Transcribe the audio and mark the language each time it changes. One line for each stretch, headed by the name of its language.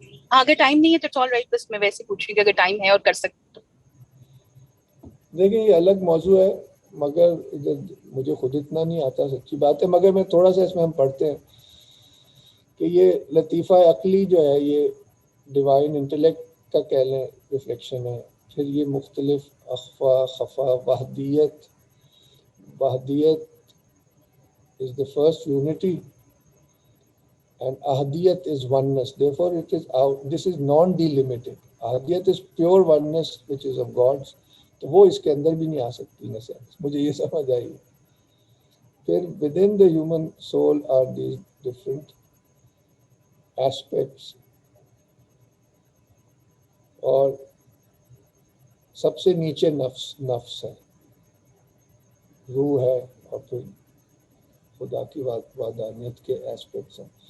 Urdu: اگر ٹائم نہیں ہے تو آل رائٹ, بس میں ویسے پوچھ رہی ہوں کہ اگر ٹائم ہے اور کر سکتے تو. دیکھیں یہ الگ موضوع ہے, مگر مجھے خود اتنا نہیں آتا, سچی بات ہے, مگر میں تھوڑا سا اس میں ہم پڑھتے ہیں کہ یہ لطیفہ عقلی جو ہے یہ ڈیوائن انٹلیکٹ کا کہہ لیں ریفلیکشن ہے. پھر یہ مختلف اخفا خفا وحدیت
English: is the first unity and ahadiyat is oneness, therefore it is out, this is non-delimited. ahadiyat is pure oneness which is of God's,
Urdu: تو وہ اس کے اندر بھی نہیں آ سکتی نا سینس, مجھے یہ سمجھ آئی. پھر
English: within the human soul are these different aspects,
Urdu: اور سب سے نیچے نفس ہے, روح ہے, اور پھر خدا کی وحدانیت کے ایسپیکٹس ہیں.